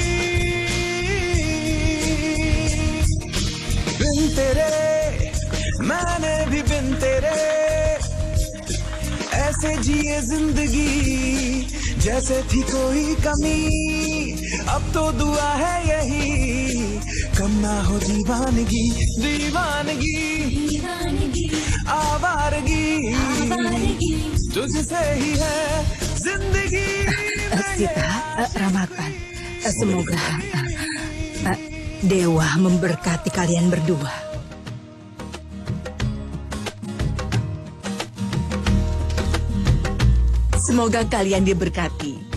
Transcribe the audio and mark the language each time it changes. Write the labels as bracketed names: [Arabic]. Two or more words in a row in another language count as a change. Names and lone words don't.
[Hindi] बिन तेरे मैंने भी बिन तेरे ऐसे जिए जिंदगी जैसे थी कोई कमी अब तो दुआ है यही कम ना हो दीवानगी दीवानगी आवारगी तुझसे ही है जिंदगी [Indonesian] Sita, Ramakan, semoga Dewa memberkati kalian berdua. Semoga kalian diberkati.